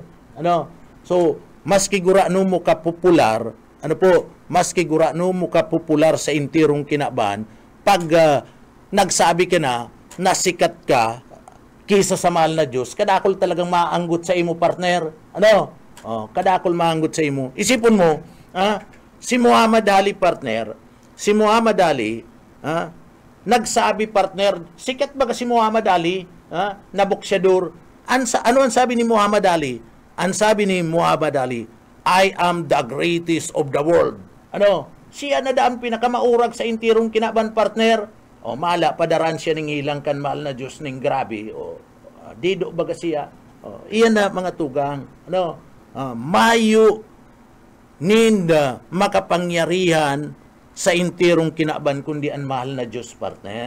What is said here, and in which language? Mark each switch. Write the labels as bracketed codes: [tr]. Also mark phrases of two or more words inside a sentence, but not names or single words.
[bik] So maski gurano mo ka popular, maski gurano mo ka popular sa intirong kinaban, pag nagsabi ka na sikat ka kisa sa mahal na Diyos, kadakol talagang maanggot sa imo partner. Kadakol maanggot sa imo. Isipon mo, si Muhammad Ali partner, si Muhammad Ali, nagsabi partner, sikat ba si Muhammad Ali, na boksyador? Ano ang sabi ni Muhammad Ali? Ang sabi ni Muhammad Ali, [en] I am the greatest of the world. [bik] Siya na daan pinakamaurag sa intirong kinaban partner. Mala, padaran siya ning ilang kan mahal na Diyos ning grabe. Dido baga siya. Iyan na mga tugang. Mayo ninda makapangyarihan sa intirong kinaban kundi ang mahal na Diyos partner.